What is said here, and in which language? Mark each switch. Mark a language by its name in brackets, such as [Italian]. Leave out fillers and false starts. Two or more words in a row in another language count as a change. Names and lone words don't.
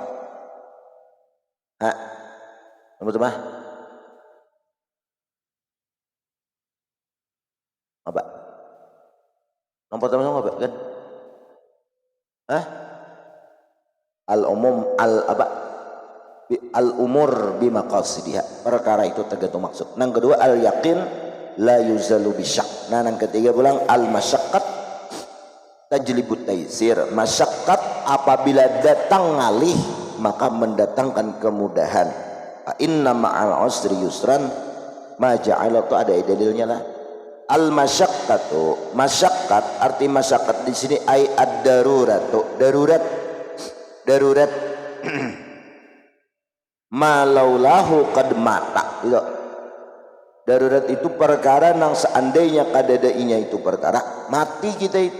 [Indonesian] Yang pertama apa? Yang pertama apa kan? [Arabic] العموم الأمور بمقاصدها. [Indonesian] Perkara itu tergantung maksud. Yang kedua [Arabic] اليقين لا يزال بالشك. [Banjar] Nah, yang ketiga pulang [Arabic] المشقة تجلب التيسير. [Banjar] Masyaqqat apabila datang ngalih maka mendatangkan kemudahan. [Arabic] إن مع العسر يسرا ما جعل, [Indonesian] itu ada dalilnya lah. [Arabic] المشقة, [Indonesian] masyaqqat arti masyaqqat di sini [Arabic] أي الضرورة, [Indonesian] darurat, darurat. [Arabic] ما لولاه قد مات, [Banjar] itu darurat itu perkara nang seandainya kadadainya itu perkara mati kita itu.